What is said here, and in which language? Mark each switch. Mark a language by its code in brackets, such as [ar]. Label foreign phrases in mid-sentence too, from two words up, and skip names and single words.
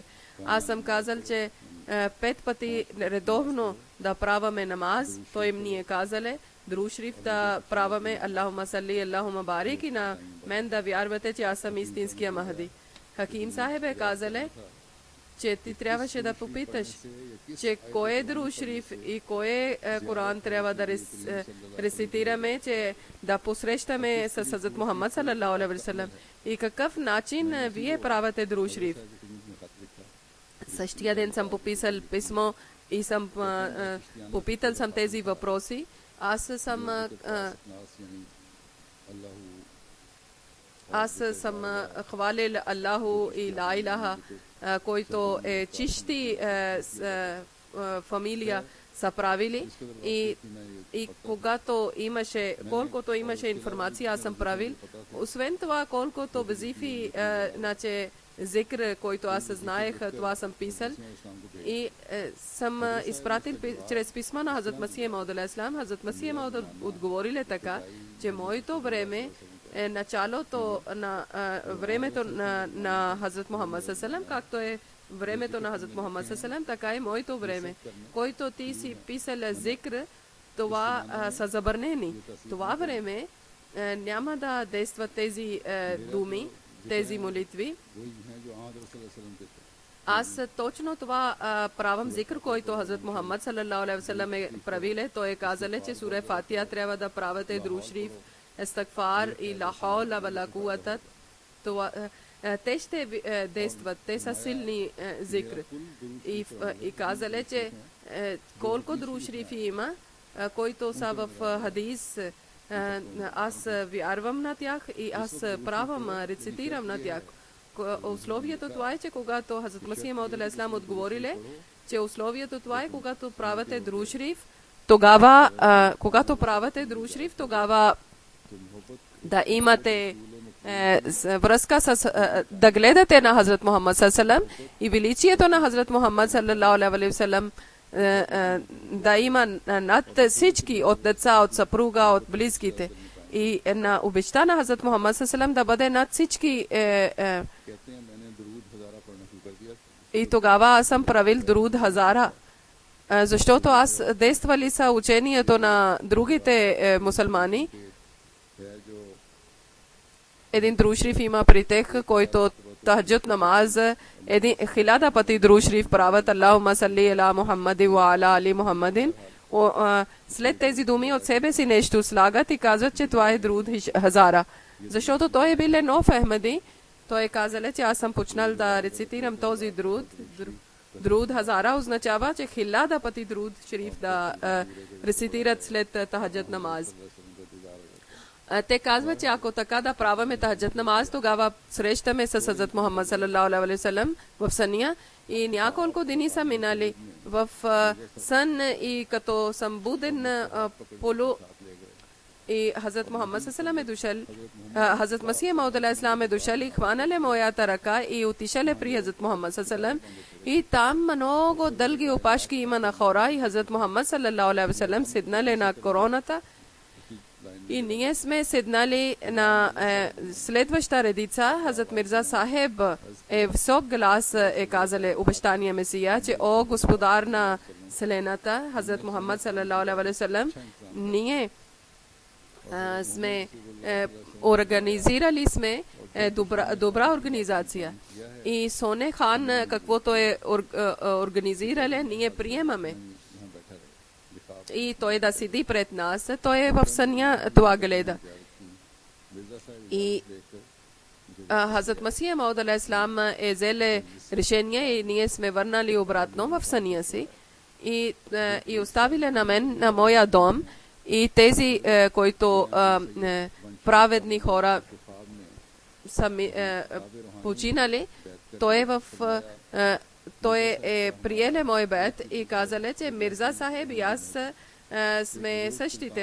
[bg] Аз съм казал, че 5 пъти редовно да праваме намаз, той ми е казал, [ur] درود شریف [bg] да праваме [ar] اللهم صل، اللهم بارك [bg] и на мен да вярвате, че аз съм истинския Махди. Хаким Сахеб е казал, че ти трябваше да попиташ, че кой е [ur] درود شریف [bg] и кой Коран трябва да рецитираме, че да посрещаме с Хазрат Мухаммад [ar] صلى الله عليه وسلم. [bg] И какъв начин вие правите [ur] درود شریف? [bg] Същия ден съм пописал писмо и съм попитал съм тези въпроси. Аз съм хвалил Аллаху и [ar] لا إله, [bg] който е чисти фамилия са правили, и когато имаше, колкото имаше информация, аз съм правил. Освен това, колкото вазифи, значи зикр, който аз знаех, това съм писал и съм изпратил чрез писма на Хазрат Масих Мауд [ar] عليه السلام. [bg] Хазрат Масих Мауд отговорили така, че моето време е началото на времето на Хазрат Мухаммад [ar] صلى الله عليه وسلم, [bg] както е времето на Хазрат Мухаммад [ar] صلى الله عليه وسلم, [bg] така и моето време. Който ти си писал зикр, това са забранени. Това време няма да действат тези думи, тези молитви. Аз точно това правам зикр, който Хазрат Мухаммад [ar] صلى الله عليه وسلم [bg] е правил. Той е казал, че сура Фатиха трябва да правите [ur] درود شریف, [bg] естагфар и [ar] لا حول ولا قوة. [bg] Те ще действат, те са силни зикр. И казали, че колко [ur] درود شریف [bg] има, които са в хадис, аз вярвам на тях и аз правам, рецитирам на тях. Условието това е, че когато Хазрат Масих Мауд [ar] عليه السلام [bg] отговорили, че условието това е, когато правите [ur] درود شریف, [bg] тогава, да имате връзка с да гледате на Хазрат Мухаммад [ar] صلى الله عليه وسلم [bg] и величието на Хазрат Мухаммад [ar] صلى الله عليه وسلم [bg] да има над всички, от деца, от съпруга, от близките, и на обичта на Хазрат Мухаммад [ar] صلى الله عليه وسلم [bg] да бъде над всички. И тогава аз съм правил [ur] درود ہزارہ, [bg] защото аз действали са учението на другите мусулмани. Един друг шриф има при тях, който [ur] تہجد نماز [bg] 1000 пъти [ur] درود شریف [bg] правят. [ar] اللهم صل على محمد وعلى آل محمد. [bg] След тези думи от себе си нещо слагат и казват, че това е [ur] درود ہزارہ. [bg] Защото той е бил нов Ахмади. Той е казал, че аз съм почнал да рецитирам този друд. [ur] درود ہزارہ [bg] означава, че 1000 пъти [ur] درود شریف [bg] да рецитират след [ur] تہجد نماز. [bg] Те казват, че ако така да правим [ur] تہجد نماز, [bg] тогава срещаме с Хазрат Мухаммад [ar] صلى الله عليه وسلم [bg] в съня, и няколко дни са минали в сън, и като съм буден и Хазрат Мухаммад [ar] صلى الله عليه وسلم [bg] е дошъл, Хазрат Масих Мауд [ar] عليه السلام [bg] е дошъл и хванали моята ръка и отишали при Хазрат Мухаммад [ar] صلى الله عليه وسلم, [bg] и там много дълги опашки има на хора, и Хазрат Мухаммад [ar] صلى الله عليه وسلم [bg] седнали на короната. И ние сме седнали на следваща редица. Хазрат Мирза Сахеб е висок глас е казали обещания Месия, че о господар на вселената, Хазрат Мухаммад [ar] صلى الله عليه وسلم, [bg] ние сме организирали сме добра организация. И Соне хан, каквото е организирали, ние приемаме. И той да седи пред нас, той е в съня, това гледа. И Хазрат Масих Мауд [ar] عليه السلام [bg] е взел решение и ние сме върнали обратно в съня си и оставили на мен, на моя дом, и тези, които праведни хора са починали, той е приеле мой бед и казали, че Мирза Сахеб и аз сме същите.